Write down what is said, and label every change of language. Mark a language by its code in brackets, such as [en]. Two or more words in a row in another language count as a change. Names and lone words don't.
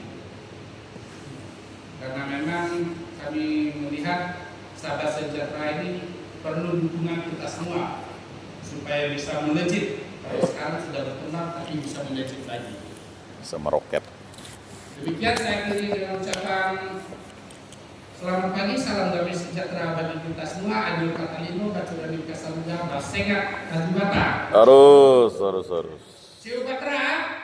[id] Karena memang kami melihat Sahabat Sejahtera ini perlu dukungan kita semua supaya bisa melejit. Kalau sekarang sudah berkembang tapi bisa melejit lagi. Sama roket. Demikian saya akhiri dengan ucapan selamat pagi, salam damai sejahtera bagi kita semua. [knx] Adil katalino, kacurani kasalunya, basengat, najibata. [id] Harus. Siu Patra.